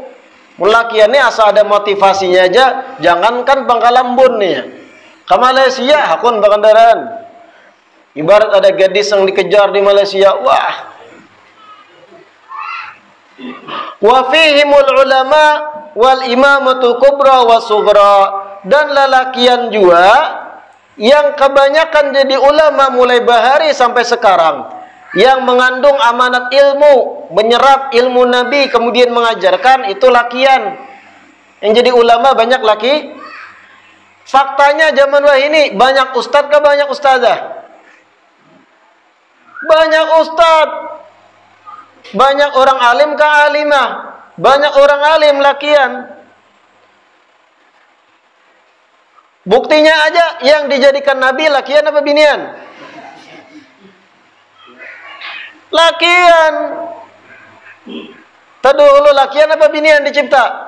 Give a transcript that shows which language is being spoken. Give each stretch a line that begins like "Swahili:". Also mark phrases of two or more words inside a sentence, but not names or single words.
Banjar: Mulakiannya asal ada motivasinya aja, jangankan Pangkalan Bun nih.
Indonesian: Ke Malaysia hakun berkendaraan. Ibarat ada gadis yang dikejar di Malaysia, wah.
Arabic: وفيهم العلماء والإمامة الكبرى والصغرى,
Indonesian: dan lelakian juga yang kebanyakan jadi ulama mulai bahari sampai sekarang, yang mengandung amanat ilmu, menyerap ilmu Nabi kemudian mengajarkan, itu lakian. Yang jadi ulama banyak laki. Faktanya zaman wahini banyak ustadz ke banyak ustazah? Banyak ustadz. Banyak orang alim ke alimah? Banyak orang alim lakian. Buktinya aja yang dijadikan nabi lakian apa binian? Lakian.
Banjar: Tadulu lakian apa binian dicipta?